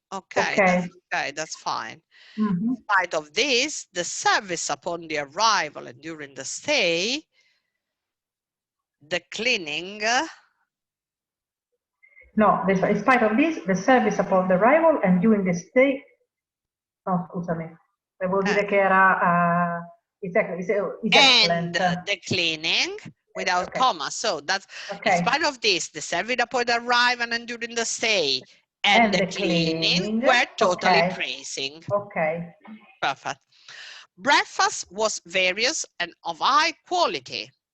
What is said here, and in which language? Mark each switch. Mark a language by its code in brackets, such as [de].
[en] Okay, that's fine. In spite of this, the service upon the arrival and during the stay, the cleaning. No, in spite of this, the service upon the arrival and during the stay. [it] No, scusami. Devo dire che era [en] is excellent. And the cleaning without comma. So that's in spite of this, the service upon the arrival and during the stay and the cleaning were totally praising. Okay. Perfect. Breakfast was various and of high quality.